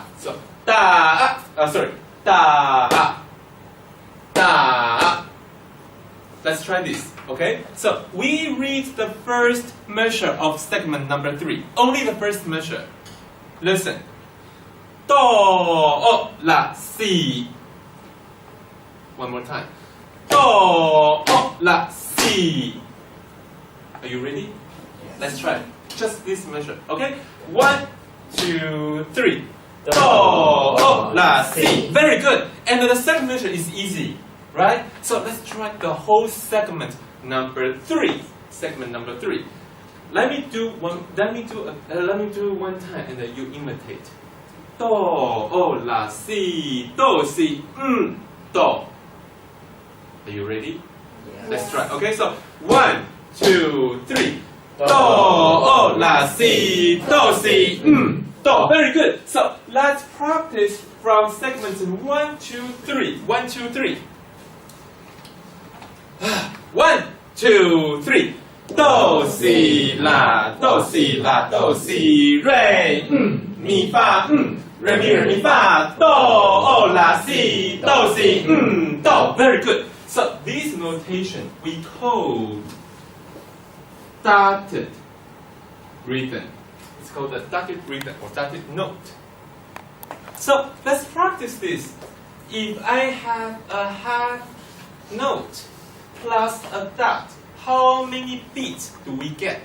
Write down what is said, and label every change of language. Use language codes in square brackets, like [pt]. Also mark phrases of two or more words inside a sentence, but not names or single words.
[en] So da. Let's try this. Okay. So we read the first measure of segment number 3. Only the first measure. Listen. Do, la, si. One more time. Do, la, si. Are you ready? Yes. Let's try. Just this measure. Okay? 1, 2, 3. Do, la, si. Very good. And the second measure is easy, right? So let's try the whole segment number 3. Segment number 3. Let me do one time, and then you imitate. Do, la, si, do, si, do. Are you ready? Yes. Let's try. Okay, so 1, 2, 3. Do, la, si, do, si, do. Very good. So let's practice from segments 1, 2, 3. 1, 2, 3. 1, 2, 3. Do, si, la, do, si, la, do, si, re, mi, fa, re, mi, fa, do, la, si, do, si, do. Very good. So this notation we call dotted rhythm. It's called a dotted rhythm or dotted note. So let's practice this. If I have a half note plus a dot, how many beats do we get?